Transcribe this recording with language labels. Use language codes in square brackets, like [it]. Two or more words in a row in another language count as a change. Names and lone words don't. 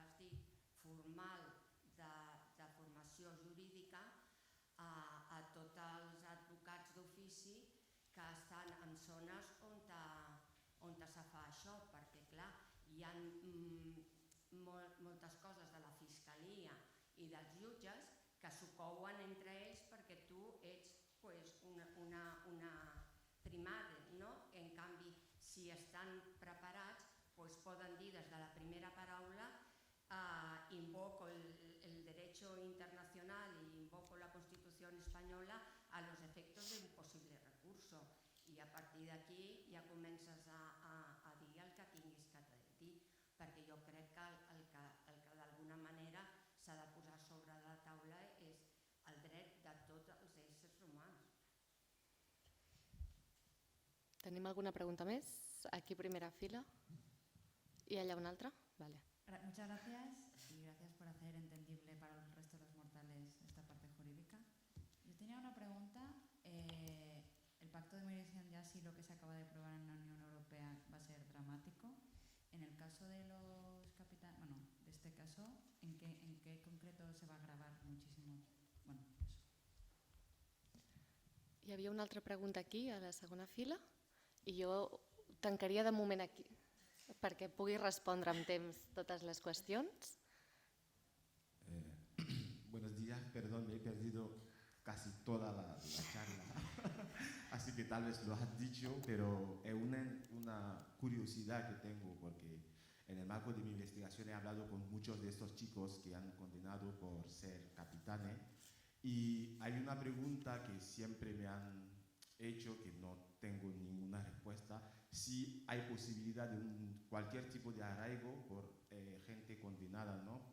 [ca] has dit, formal de formació jurídica a tots els advocats d'ofici que estan en zones on se fa això, perquè clar, hi ha moltes coses de la fiscalia i dels jutges que s'ho couen entre ells perquè tu ets una primada, no? En canvi, si estan preparats, poden dir des de la primera paraula [es] invoco el derecho internacional y invoco la Constitución española a los efectos de un posible recurso. [ca] I a partir d'aquí ja comences a dir el que tinguis que dir, perquè jo crec que el que d'alguna manera s'ha de posar sobre la taula és el dret de tots els éssers humans. Tenim alguna pregunta més? Aquí primera fila. [es] ¿Y allá una otra? Vale. Muchas gracias y gracias por hacer entendible para el resto de los mortales esta parte jurídica. Yo tenía una pregunta. El pacto de mediación ya sí lo que se acaba de aprobar en la Unión Europea va a ser dramático. En el caso de los capitanes, bueno, de este caso, ¿en qué concreto se va a agravar muchísimo? Bueno, eso. [ca] Hi havia una altra pregunta aquí, a la segona fila, i jo tancaria de moment aquí, perquè pugui respondre amb temps totes les qüestions. [es] Buenos días, perdón, me he perdido casi toda la charla, así que tal vez lo has dicho, pero es una curiosidad que tengo porque en el marco de mi investigación he hablado con muchos de estos chicos que han condenado por ser capitanes y hay una pregunta que siempre me han hecho que no tengo ninguna respuesta, si hay posibilidad de cualquier tipo de arraigo por gente condenada, ¿no?